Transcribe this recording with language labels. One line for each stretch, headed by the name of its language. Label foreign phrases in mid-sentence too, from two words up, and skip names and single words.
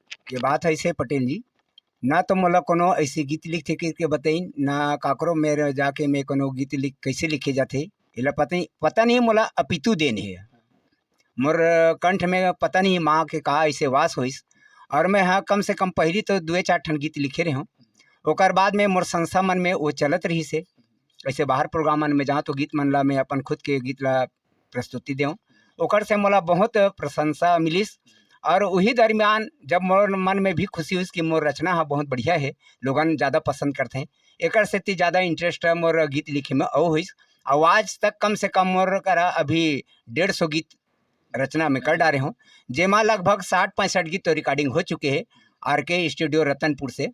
Chhattisgarhi: ये बात है ऐसे पटेल जी, ना तो मोला कोनो ऐसे गीत लिख के बताइन ना काकरो मेरे जाके मैं कोनो गीत लिख कैसे लिखे जाते इला पता नहीं मोला अपितु देन है मोर कंठ में पता नहीं माँ के कहा ऐसे वास होइस और मैं हाँ कम से कम पहली तो 2-4 ठन गीत लिखे रहे हूँ। ओकर बाद में मोर संस्था मन में वो चलत रही से ऐसे बाहर प्रोग्राम मन में जहाँ तो गीत मन ला मैं अपन खुद के गीत ला प्रस्तुति देऊँ ओकर से मोला बहुत प्रशंसा मिलिस और वही दरमियान जब मोर मन में भी खुशी हुई कि मोर रचना हाँ बहुत बढ़िया है लोगन ज़्यादा पसंद करते हैं एक से ज़्यादा इंटरेस्ट है मोर गीत लिखे में और हुई आवाज़ तक कम से कम मोर करा अभी 150 गीत रचना में कर डाले हूँ जेमा लगभग 60-65 गीत तो रिकॉर्डिंग हो चुके हैं RK स्टूडियो रतनपुर से।